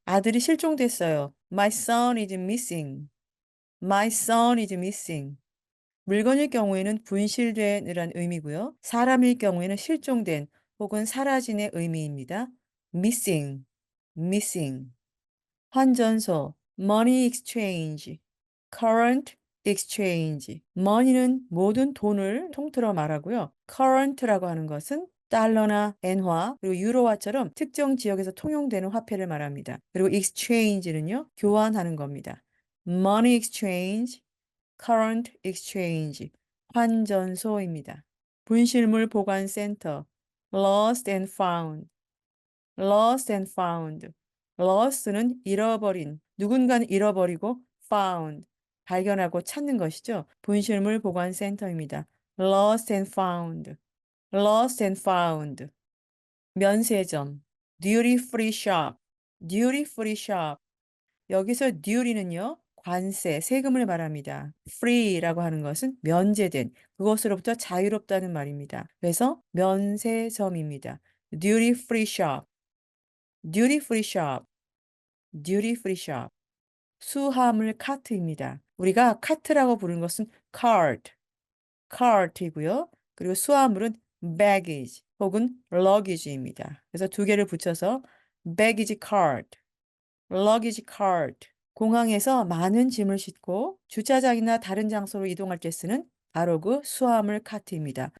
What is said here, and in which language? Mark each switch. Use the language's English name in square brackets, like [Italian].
[Korean] 아들이 실종됐어요. [English] My son is missing. My son is missing. [Korean] 물건일 경우에는 분실된이란 의미고요. 사람일 경우에는 실종된 혹은 사라진의 의미입니다. [English] missing, missing. 환전소, money exchange, current exchange. [Korean] money는 모든 돈을 통틀어 말하고요. current라고 하는 것은 달러나 엔화, 그리고 유로화처럼 특정 지역에서 통용되는 화폐를 말합니다. 그리고 exchange는요, 교환하는 겁니다. [English] money exchange, current exchange, 환전소입니다. [Korean] 분실물 보관센터, [English] lost and found, lost and found. [Korean] lost는 잃어버린, 누군가는 잃어버리고 found, 발견하고 찾는 것이죠. 분실물 보관센터입니다. [English] lost and found, lost and found. 면세점, duty free shop, duty free shop. [Korean] 여기서 duty는요, 관세, 세금을 말합니다. free라고 하는 것은 면제된, 그것으로부터 자유롭다는 말입니다. 그래서 면세점입니다. [English] duty free shop, duty free shop, duty free shop. [Korean] 수화물 카트입니다. 우리가 카트라고 부르는 것은 cart, cart이고요. 그리고 수화물은 baggage 혹은 luggage입니다. 그래서 두 개를 붙여서 [English] baggage cart, luggage cart. [Korean] 공항에서 많은 짐을 싣고 주차장이나 다른 장소로 이동할 때 쓰는 바로 그 수화물 카트입니다.